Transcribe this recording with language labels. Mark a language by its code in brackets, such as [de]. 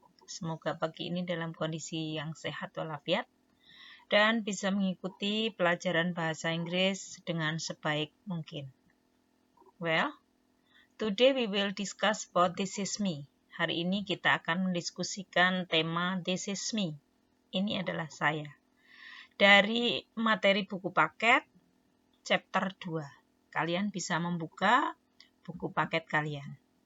[id] Semoga pagi ini dalam kondisi yang sehat walafiat dan bisa mengikuti pelajaran bahasa Inggris dengan sebaik mungkin. [en] Well, today we will discuss about This Is Me. [id] Hari ini kita akan mendiskusikan tema This Is Me. Ini adalah saya. Dari materi buku paket chapter 2. Kalian bisa membuka buku paket kalian.